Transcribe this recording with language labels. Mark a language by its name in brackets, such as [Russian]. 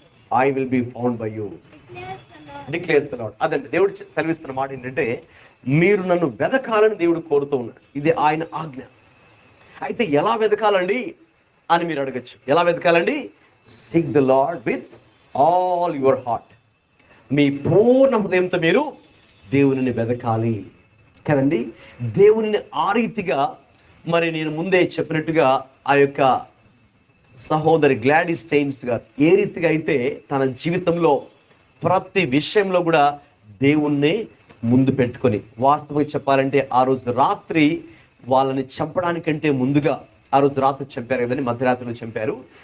[English] I will be found by you, declares the Lord. [Telugu] అదండి దేవుడు సెలవిస్తున్న మాట ఏంటంటే, మీరు నన్ను వెతకాలని దేవుడు కోరుతూ ఉన్నాడు. ఇది ఆయన ఆజ్ఞ. అయితే ఎలా వెతకాలండి అని మీరు అడగచ్చు. ఎలా వెతకాలండి? [English] seek the Lord with all your heart. [Telugu] మీ పూర్ణ హృదయంతో మీరు దేవునిని వెతకాలి కదండి. దేవునిని ఆ రీతిగా, మరి నేను ముందే చెప్పినట్టుగా ఆ యొక్క సహోదరి గ్లాడీస్ స్టెయిన్స్ గారు ఏ రీతిగా అయితే తన జీవితంలో ప్రతి విషయంలో కూడా దేవుణ్ణి ముందు పెట్టుకొని, వాస్తవంగా చెప్పాలంటే ఆ రోజు రాత్రి వాళ్ళని చంపడానికంటే ముందుగా, ఆ రోజు రాత్రి చంపారు కదండి, మధ్యరాత్రిలో చంపారు.